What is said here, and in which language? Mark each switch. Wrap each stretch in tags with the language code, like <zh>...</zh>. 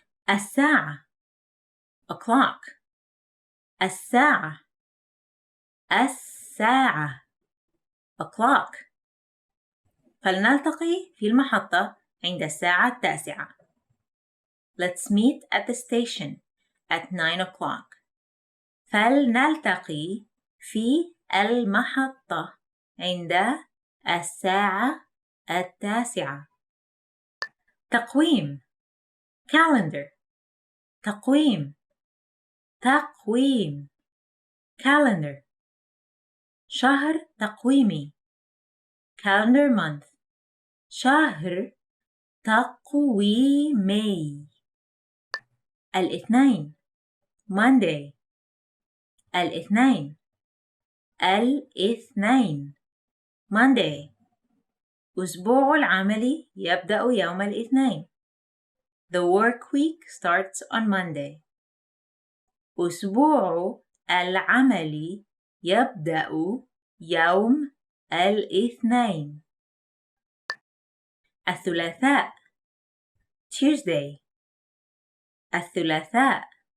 <ar>الساعة.</ar> <en>o'clock.</en> <ar>الساعة. الساعة.</ar> <en>o'clock.</en> <ar>فلنلتقي في المحطة عند الساعة 9.</ar> <en>Let's meet at the station at 9 o'clock.</en> <ar>فلنلتقي في المحطة عند الساعة 9. تقويم.</ar> <en>calendar.</en> <ar>تقويم. تقويم.</ar> <en>calendar.</en> <ar>شهر تقويمي.</ar> <en>calendar month.</en> <ar>شهر تقويمي. الاثنين.</ar> <en>Monday.</en> <ar>الاثنين. الاثنين.</ar> <en>Monday.</en> <ar>أسبوع العمل يبدأ يوم الاثنين.</ar> <en>The work week starts on Monday.</en> <ar>أسبوع العمل يبدأ يوم الاثنين. الثلاثاء.</ar> <en>Tuesday.</en> <ar>الثلاثاء.</ar>